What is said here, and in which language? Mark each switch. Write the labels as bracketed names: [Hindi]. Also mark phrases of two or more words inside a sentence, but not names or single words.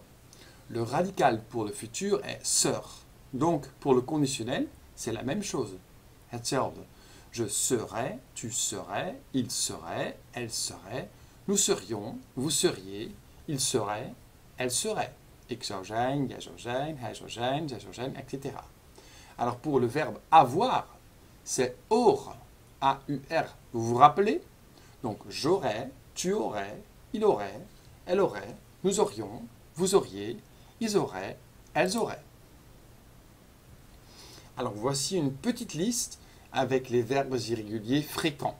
[French] Le radical pour le futur est sœur. Donc, pour le conditionnel, c'est la même chose. [Dutch] Hetzelfde. [French] Je serais, tu serais, il serait, elle serait, nous serions, vous seriez, il serait, elle serait. [Dutch] Ik zou zijn, jij zou zijn, hij zou zijn, zij zou zijn, [French] etc. Alors pour le verbe avoir, c'est aur, A-U-R. Vous vous rappelez? Donc j'aurais, tu aurais, il aurait, elle aurait, nous aurions, vous auriez, ils auraient, elles auraient. Alors voici une petite liste avec les verbes irréguliers fréquents.